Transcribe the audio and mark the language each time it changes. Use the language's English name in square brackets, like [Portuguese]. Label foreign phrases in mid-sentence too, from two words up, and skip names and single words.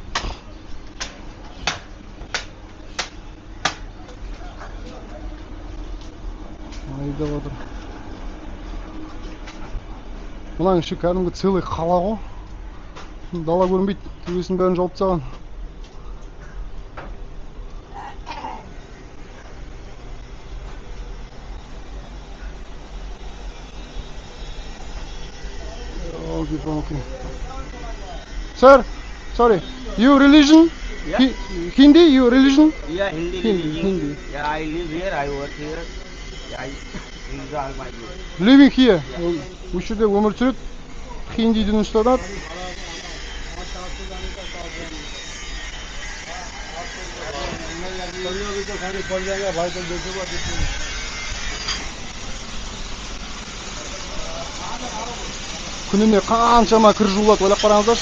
[Kazakh] Айдап отыр. Мынаның іші кәдімгі целый қала ғой. Дала көрінбейді, төбесінің бәрін жауып тастаған. [English] Okay. Sir, sorry. You religion? Yeah. Hindi? You religion? Yeah, Hindi. Hindi. Yeah, I live here, I work here. Yeah, these are my views. Living here. [Kazakh] Бұл жерде өмір сүреді. Хиндиді ұстады. Күніне қаншама кір жуылады, ойлап қараңыздаршы.